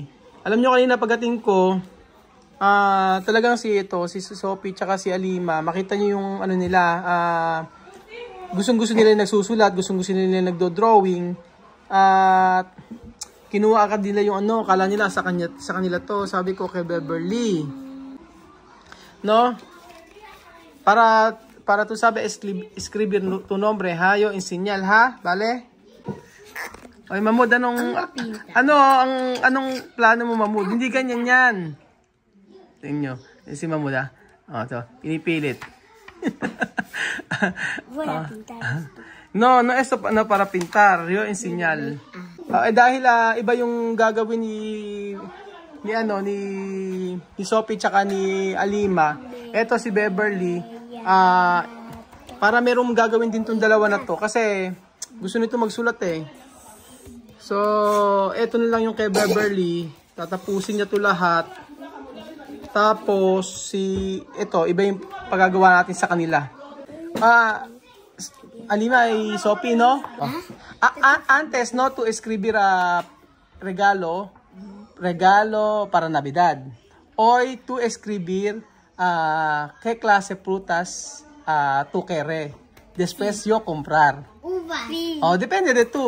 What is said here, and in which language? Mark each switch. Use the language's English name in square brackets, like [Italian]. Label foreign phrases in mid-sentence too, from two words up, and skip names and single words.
[Filipino] Alam nyo kanina pagdating ko, talagang si Sophie tsaka si Alima, makita nyo yung ano nila, gustong-gusto nila nagsusulat, gustong-gusto nila nagdo-drawing. At kinuha agad nila yung ano, kala nila sa kanila to. Sabi ko kay Beverly, no? [Spanish] Para tu sabe escribir tu nombre, ha? Yo enseñar, ha? Vale? [Filipino] Oy, Mamud, anong plano mo, Mamud? Hindi ganyan yan. Tingnan nyo. Si Mamud, ha? O, ito. Pinipilit. [Spanish] No, esto no para pintar. Yo enseñar. [Filipino] Dahil iba yung gagawin ni Sophie tsaka ni Alima. Eto si Beverly. Para merong gagawin din tong dalawa na to kasi gusto nito magsulat eh. So, eto na lang yung kay Beverly. Tatapusin niya to lahat. Tapos ito, iba yung pagagawa natin sa kanila. Alima ay Sophie, no? [Spanish] Antes, no, to escribir regalo para Navidad. Hoy, to escribir ¿qué clase frutas tú quieres? Después yo comprar. Uva. Oh, depende de tú.